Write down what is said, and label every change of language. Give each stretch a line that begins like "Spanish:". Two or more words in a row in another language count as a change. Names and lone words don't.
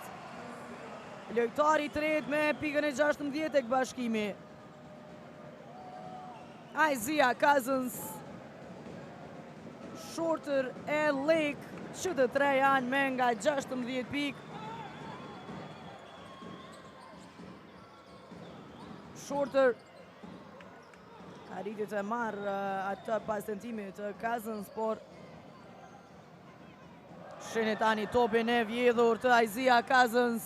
Albanian: Lojtari i tretë me pikën e 16 tek bashkimi. Isaiah Cousins. Shorter e Lake, që të tre janë me nga 16 pikë. Shorter arriti të marrë atë pas tentimit të Cousins, por shene tani topin e vjedhur të Isaiah Cousins.